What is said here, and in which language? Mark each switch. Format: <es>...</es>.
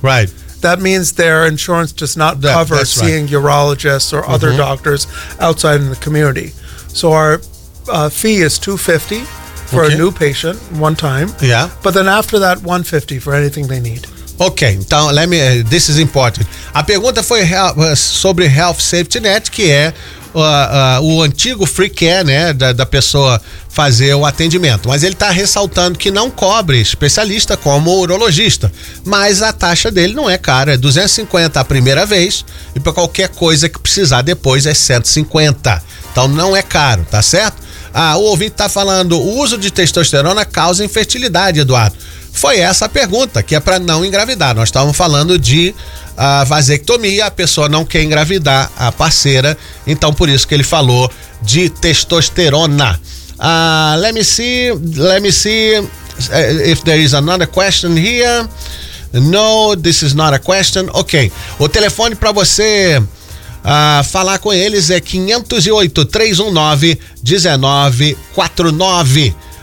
<en>right, that means their insurance does not cover seeing urologists or other doctors outside in the community. So our fee is $250 for a new patient one time. Yeah. But then after that, $150 for anything they need. Ok, então, this is important.</en> <pt>A pergunta foi sobre Health Safety Net, que é o antigo free care, né, da pessoa fazer o atendimento. Mas ele está ressaltando que não cobre especialista como urologista. Mas a taxa dele não é cara, é $250 a primeira vez, e para qualquer coisa que precisar depois é $150. Então não é caro, tá certo? O ouvinte está falando, o uso de testosterona causa infertilidade, Eduardo. Foi essa a pergunta, que é para não engravidar. Nós estávamos falando de vasectomia, a pessoa não quer engravidar a parceira, então por isso que ele falou de testosterona.</pt> <en>Let me see if there is another question here. No, this is not a question.</en> <pt>Ok, o telefone para você falar com eles é 508-319-1949.</pt>